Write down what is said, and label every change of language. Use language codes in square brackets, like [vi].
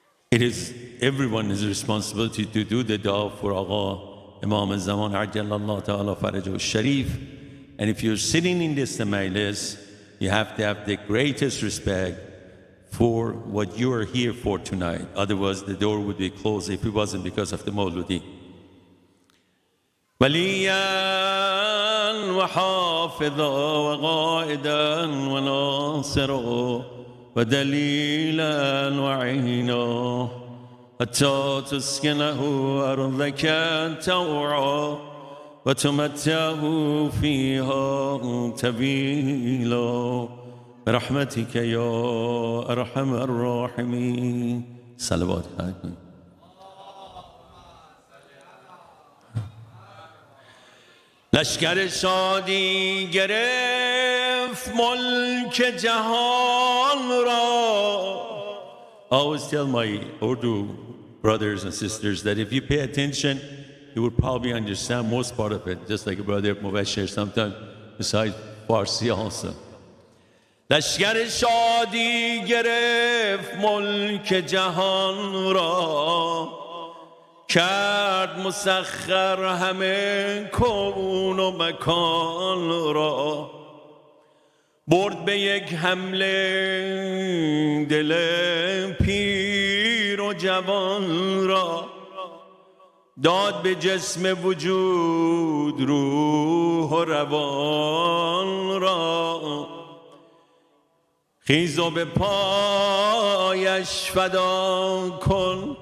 [en] It is everyone's responsibility to do the dua for Agha Imam al-Zaman [ar] Ajjalallahu Ta'ala Farajahu al-Sharif. [en] And if you're sitting in this majlis, you have to have the greatest respect for what you are here for tonight. Otherwise, the door would be closed if it wasn't because of the Mawludi. [ar] وليا وحافظا وقائدا وناصرا ودليلا وعينا حتى تسكنه أرضك توعا وتمتعه فيها طويلا برحمتك يا أرحم الراحمين. صلوات عليكم. [fa] لشکر شادی گرفت ملک جهان را. [en] I always tell my Urdu brothers and sisters that if you pay attention, you will probably understand most part of it, just like Brother Mubashir sometimes, besides Farsi also. [fa] لشکر شادی گرفت ملک جهان را کرد مسخر همه کون و مکان را برد به یک حمله دل پیر و جوان را داد به جسم وجود روح و روان را خیز و به پایش فدا کن.